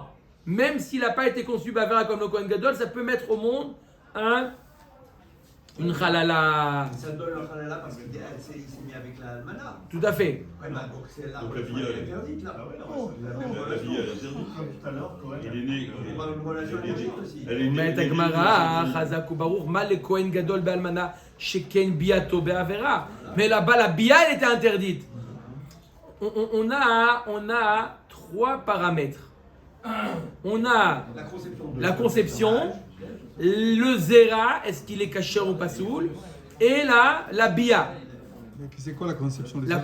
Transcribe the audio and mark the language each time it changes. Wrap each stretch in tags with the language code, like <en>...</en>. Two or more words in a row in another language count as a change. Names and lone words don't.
<fr>Même s'il n'a pas été conçu Bavera comme le Kohen Gadol, ça peut mettre au monde une halala. Ça donne le halala parce qu'il s'est mis avec la almana. Tout à fait. Ouais, bah, donc c'est là. Donc la bia, elle est interdite là. La bia, elle est interdite. Il est né. On parle de relation énergique aussi. Elle est née.</fr> <he>אומרת הגמרא, חזק וברוך, מה לכהן גדול באלמנה שכן ביאתו בעבירה?</he> <fr>Mais là-bas, la bia, elle était interdite. On a trois paramètres. On a la conception, le zera, est-ce qu'il est caché ou pas soul, et la bia, C'est quoi la conception des</fr>